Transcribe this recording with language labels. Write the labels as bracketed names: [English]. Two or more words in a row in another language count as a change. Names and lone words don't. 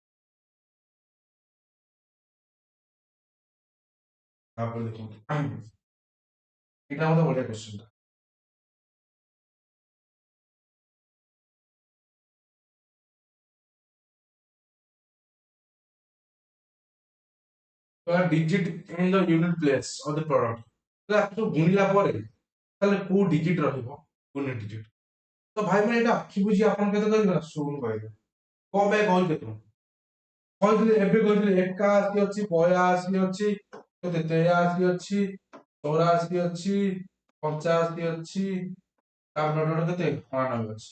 [Odia] ତାପରେ ଦେଖନ୍ତୁ ଏଇଟା ମତେ ବଢିଆ କ୍ୱେଶ୍ଚନ ଟା, [English] digit in the unit place of the product। [Odia] ତାହେଲେ ଆକୁ ଗୁଣିଲା ପରେ ତାହେଲେ କୋଉ ଡିଜିଟ ରହିବ, [English] unit digit. [Odia] ତ ଭାଇ ମାନେ ଏଇଟା ଆଖି ବୁଝି ଆପଣ କେତେ କରିବେ ନା 0 କହିବେ। କଣ ପାଇଁ କହିଲି ଦେଖନ୍ତୁ, କହିଥିଲି ଏବେ କହିଥିଲି 81 ଅଛି, 82 ଅଛି, କେତେ 83 ଅଛି, 84 ଅଛି, 85 ଅଛି, ତାପରେ କେତେ 99 ଅଛି।